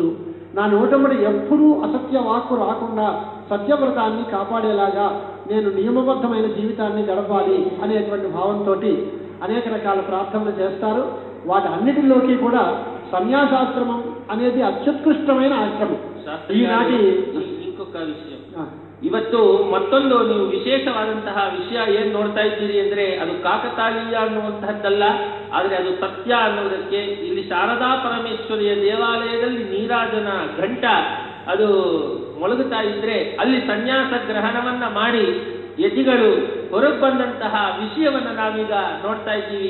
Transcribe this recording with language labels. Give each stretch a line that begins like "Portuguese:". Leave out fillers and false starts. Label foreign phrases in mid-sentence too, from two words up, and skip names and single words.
Telugu: నా నోటముడి ఎప్పుడూ అసత్య వాక్కు రాకుండా సత్యవ్రతాన్ని కాపాడేలాగా నేను నియమబద్ధమైన జీవితాన్ని గడపాలి అనేటువంటి భావంతో అనేక రకాల ప్రార్థనలు చేస్తారు. వాటి అన్నిటిలోకి కూడా సన్యాసాశ్రమం అనేది అత్యుత్కృష్టమైన ఆశ్రమం. ఈనాటి ఇంకొక
Kannada: ವಿಷಯ, ಇವತ್ತು ಮತ್ತೊಂದು ನೀವು ವಿಶೇಷವಾದಂತಹ ವಿಷಯ ಏನ್ ನೋಡ್ತಾ ಇದ್ದೀರಿ ಅಂದ್ರೆ ಅದು ಕಾಕತಾಳೀಯ ಅನ್ನುವಂತಹದ್ದಲ್ಲ, ಆದ್ರೆ ಅದು ಸತ್ಯ ಅನ್ನೋದಕ್ಕೆ ಇಲ್ಲಿ ಶಾರದಾ ಪರಮೇಶ್ವರಿಯ ದೇವಾಲಯದಲ್ಲಿ ನೀರಾಜನ ಘಂಟ ಅದು ಮೊಳಗುತ್ತಾ ಇದ್ರೆ ಅಲ್ಲಿ ಸನ್ಯಾಸ ಗ್ರಹಣವನ್ನ ಮಾಡಿ ಯತಿಗಳು ಹೊರಗೆ ಬಂದಂತಹ ವಿಷಯವನ್ನ ನಾವೀಗ ನೋಡ್ತಾ ಇದ್ದೀವಿ.